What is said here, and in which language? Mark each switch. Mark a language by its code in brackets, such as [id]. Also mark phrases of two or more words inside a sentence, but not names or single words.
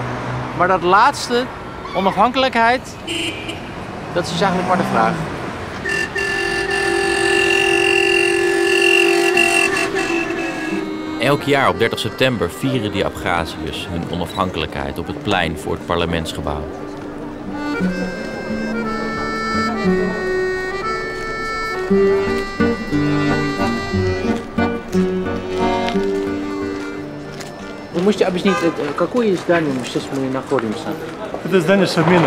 [nl] Maar dat laatste, onafhankelijkheid, dat is dus eigenlijk maar de vraag. Elk jaar op 30 september vieren die Abchaziërs hun onafhankelijkheid op het plein voor het parlementsgebouw. [ru] Вы можете объяснить, какое здание мы сейчас находимся? Это здание Шамина.